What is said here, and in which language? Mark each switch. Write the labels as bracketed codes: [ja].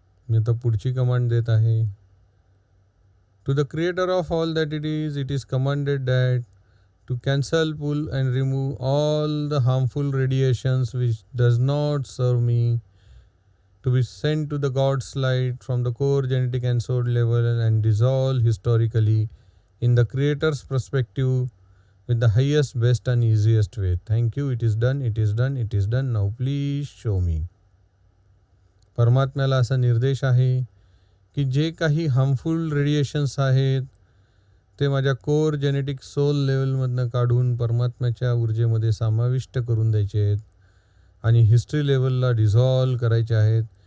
[mr] मी आता पुढची कमांड देत आहे. [en] To the creator of all that it is commanded that to cancel, pull and remove all the harmful radiations which does not serve me, to be sent to the God's light from the core genetic and soul level and dissolve historically in the creator's perspective with the highest, best and easiest way. Thank you. It is done. It is done. It is done. Now please show me. [mr] परमात्म्याला असा निर्देश आहे की जे काही harmful radiations आहेत ते माझ्या core genetic soul लेवलमधनं काढून परमात्म्याच्या ऊर्जेमध्ये समाविष्ट करून द्यायचे आहेत आणि हिस्ट्री लेवलला डिझॉल्व करायचे आहेत.